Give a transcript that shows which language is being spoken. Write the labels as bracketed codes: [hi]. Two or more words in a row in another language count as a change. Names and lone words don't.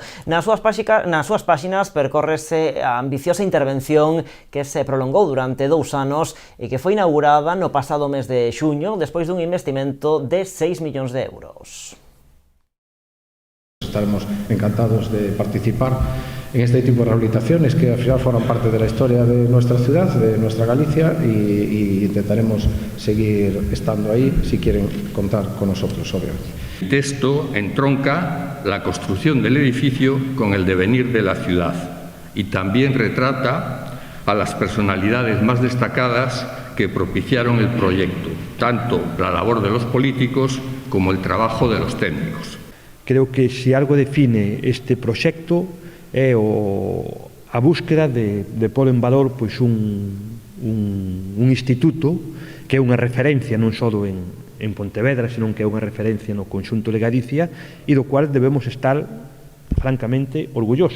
[gl] Nas súas páxinas percórrese a ambiciosa intervención que se prolongou durante 2 anos e que foi inaugurada no pasado mes de xuño despois dun investimento de 6 millóns de euros. [es] Estaremos encantados de participar en este tipo de rehabilitaciones que al final forman parte de la historia de nuestra ciudad, de nuestra Galicia, y intentaremos seguir estando ahí si quieren contar con nosotros, obviamente. El texto entronca la construcción del edificio con el devenir de la ciudad y también retrata a las personalidades más destacadas que propiciaron el proyecto, tanto la labor de los políticos como el trabajo de los técnicos. [gl] Creo que se algo define este proxecto é a búsqueda de pôr en valor pois, un instituto que é unha referencia non só en Pontevedra, senón que é unha referencia no conxunto de Galicia e do cual debemos estar francamente orgullosos.